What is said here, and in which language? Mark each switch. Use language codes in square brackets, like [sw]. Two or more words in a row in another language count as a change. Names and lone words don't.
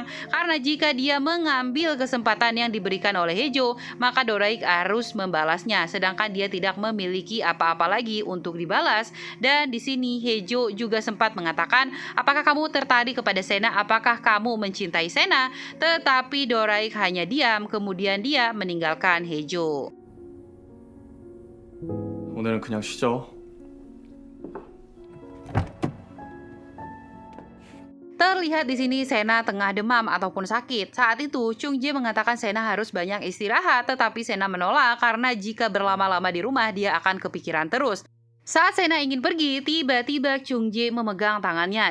[id] Karena jika dia mengambil kesempatan yang diberikan oleh Hejo, maka Doraik harus membalasnya. Sedangkan dia tidak memiliki apa-apa lagi untuk dibalas. Dan di sini Hejo juga sempat mengatakan, apakah kamu tertarik kepada Sena? Apakah kamu mencintai Sena? Tetapi Doraik hanya diam, kemudian dia meninggalkan Hejo. [ko] 오늘은 그냥 쉬죠. [id] Terlihat di sini Sena tengah demam ataupun sakit. Saat itu Chung Jae mengatakan Sena harus banyak istirahat, tetapi Sena menolak karena jika berlama-lama di rumah dia akan kepikiran terus. Saat Sena ingin pergi, tiba-tiba Chung Jae memegang tangannya.